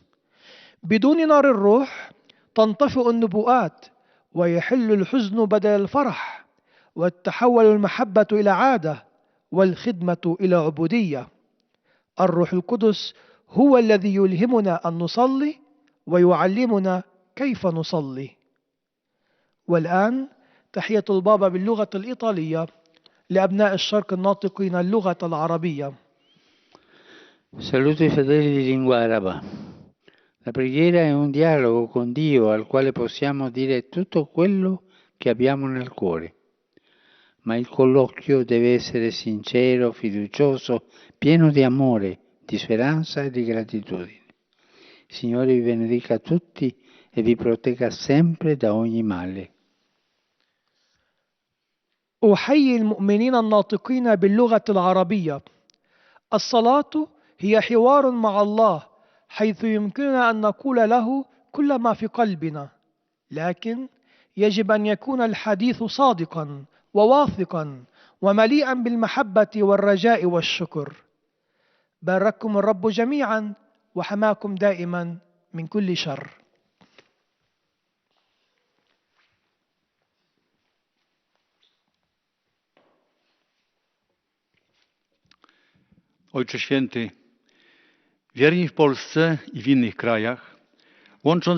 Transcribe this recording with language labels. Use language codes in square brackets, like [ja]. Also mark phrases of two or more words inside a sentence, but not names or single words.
[ar] بدون نار الروح تنطفئ النبوءات، ويحل الحزن بدل الفرح، وتتحول المحبة إلى عادة، والخدمة إلى عبودية. الروح القدس هو الذي يلهمنا أن نصلي ويعلمنا كيف نصلي. والآن تحية البابا باللغة الإيطالية لأبناء الشرق الناطقين اللغة العربية. [it] Saluto i fedeli di lingua araba. La preghiera è un dialogo con Dio al quale possiamo dire tutto quello che abbiamo nel cuore, ma il colloquio deve essere sincero, fiducioso, pieno di amore, di speranza e di gratitudine. Il Signore vi benedica tutti e vi protegga sempre da ogni male. [ar] أحيي المؤمنين الناطقين باللغة العربية. الصلاة هي حوار مع الله، حيث يمكننا أن نقول له كل ما في قلبنا، لكن يجب أن يكون الحديث صادقا وواثقا ومليئا بالمحبة والرجاء والشكر. بارككم الرب جميعا وحماكم دائما من كل شر. [pl] Ojcze Święty, wierni w Polsce i w innych krajach, łącząc